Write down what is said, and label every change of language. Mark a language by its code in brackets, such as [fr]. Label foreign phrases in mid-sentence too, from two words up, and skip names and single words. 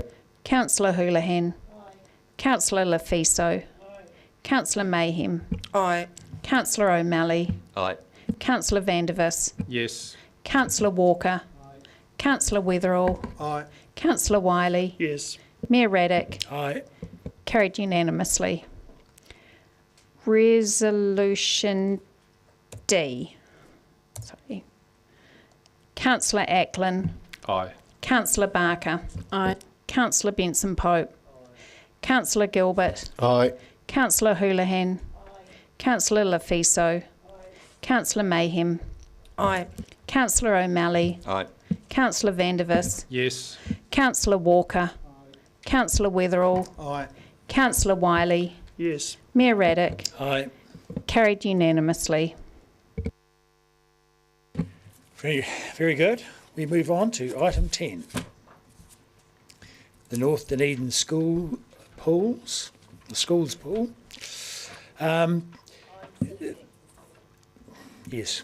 [en] Councillor Houlihan. Councillor Lefiso. Councillor Mayhem. Aye. Councillor O'Malley. Aye. Councillor Vandervis. Yes. Councillor Walker. Councillor Weatherall. Aye. Councillor Wiley. Yes. Mayor Raddick. Aye. Carried unanimously. Resolution D. Sorry. Councillor Ackland. Aye. Councillor Barker. Aye. Councillor Benson Pope. Councillor Gilbert. Aye. Councillor Houlihan. Councillor Lefiso. Councillor Mayhem. Aye. Councillor O'Malley. Aye. Councillor Vandervis. Yes. Councillor Walker. Councillor Weatherall. Aye. Councillor Wiley. Yes. Mayor Raddick. Aye. Carried unanimously. Very, very good. We move on to item 10. The North Dunedin School pools, the schools pool. Yes.